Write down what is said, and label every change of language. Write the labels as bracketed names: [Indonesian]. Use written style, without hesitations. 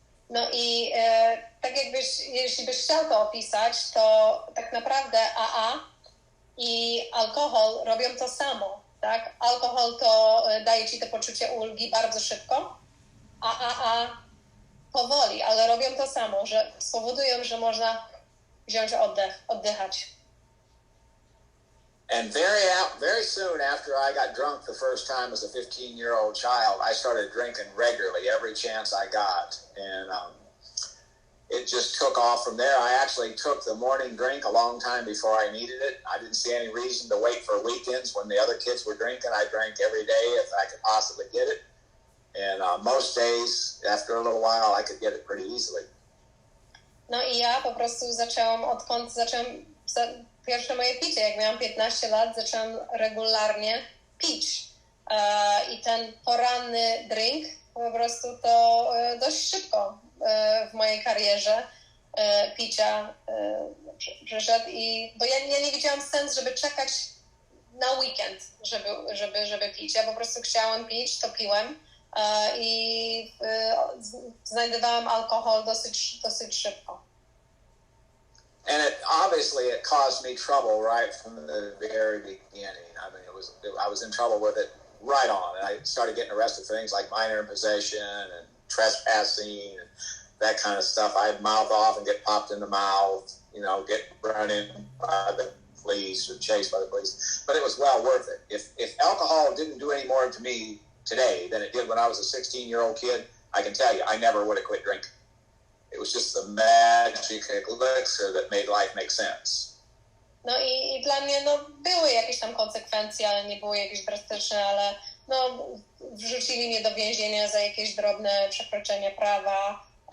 [Polish] No i tak jeśli byś chciał to opisać, to tak naprawdę AA i alkohol robią to samo, tak? Alkohol to daje ci to poczucie ulgi bardzo szybko, a AA powoli, ale robią to samo, że spowodują, że można wziąć oddech, oddychać. [English] And very soon after I got drunk the first time as a 15-year-old child, I started drinking regularly every chance I got. And it just took off from there. I actually took the morning drink a long time before I needed it. I didn't see any reason to wait for weekends when the other kids were drinking. I drank every day if I could possibly get it. And most days, after a little while, I could get it pretty easily. [Polish] No i ja po prostu odkąd zaczęłam pierwsze moje picie, jak miałam 15 lat, zaczęłam regularnie pić. I ten poranny drink po prostu to dość szybko w mojej karierze picia przyszedł. Bo ja nie widziałam sensu, żeby czekać na weekend, żeby pić. Ja po prostu chciałam pić, to piłem i znajdowałam alkohol dosyć szybko. [English] And it caused me trouble right from the very beginning. I mean, I was in trouble with it right on, and I started getting arrested for things like minor in possession and trespassing and that kind of stuff. I'd mouth off and get popped in the mouth, get run in by the police or chased by the police. But it was well worth it. If alcohol didn't do any more to me today than it did when I was a 16-year-old kid, I can tell you, I never would have quit drinking. It was just the magic elixir that made life make sense. [Polish] No i dla mnie były jakieś tam konsekwencje, ale nie były jakieś drastyczne, ale wrzucili mnie do więzienia za jakieś drobne przekroczenie prawa.